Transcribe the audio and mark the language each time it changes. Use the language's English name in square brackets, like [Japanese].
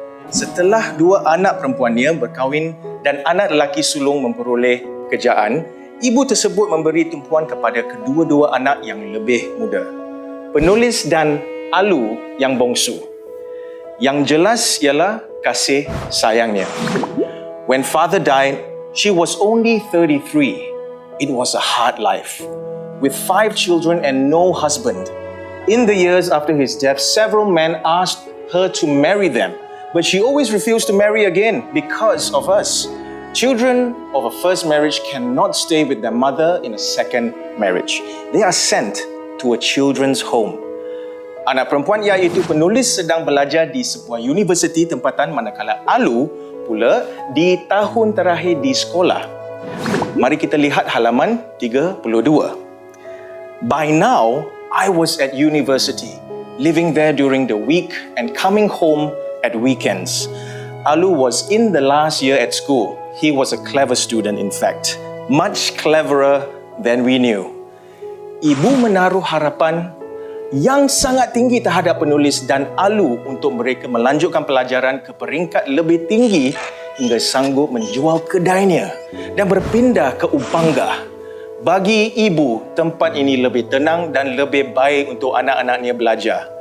[Malay] Setelah 2 anak perempuannya berkahwin dan anak lelaki sulung memperoleh kerjaan, ibu tersebut memberi tumpuan kepada kedua-dua anak yang lebih muda. Penulis dan Alu yang bongsu. Yang jelas ialah kasih sayangnya. [English] When father died, she was only 33. It was a hard life, with 5 children and no husband. In the years after his death, several men asked her to marry them, but she always refused to marry again because of us. Children of a first marriage cannot stay with their mother in a second marriage. They are sent to a children's home. [Malay] Anak perempuan iaitu penulis sedang belajar di sebuah universiti tempatan, manakala Alu pula di tahun terakhir di sekolah. Mari kita lihat halaman 32. [English] By now, I was at university, living there during the week and coming home at weekends. Alu was in the last year at school. He was a clever student, in fact, much cleverer than we knew. [Malay] Ibu menaruh harapan yang sangat tinggi terhadap penulis dan Alu untuk mereka melanjutkan pelajaran ke peringkat lebih tinggi hingga sanggup menjual kedainya dan berpindah ke Upanga. Bagi ibu, tempat ini lebih tenang dan lebih baik untuk anak-anaknya belajar.